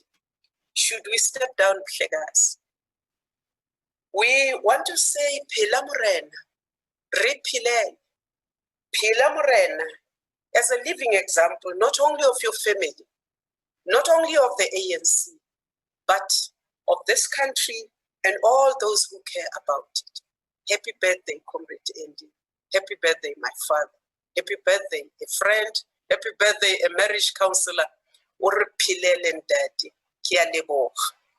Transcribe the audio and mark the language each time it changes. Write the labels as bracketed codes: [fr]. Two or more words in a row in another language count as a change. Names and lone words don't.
[en] Should we step down, Plegas? We want to say, [st] Phila Morena, Rephilele, Phila Morena, [en] as a living example, not only of your family, not only of the ANC, but of this country and all those who care about it. Happy birthday, Comrade Andy. Happy birthday, my father. Happy birthday, a friend. Happy birthday, a marriage counselor. [st] Urephilele Ndati. Ke a leboga.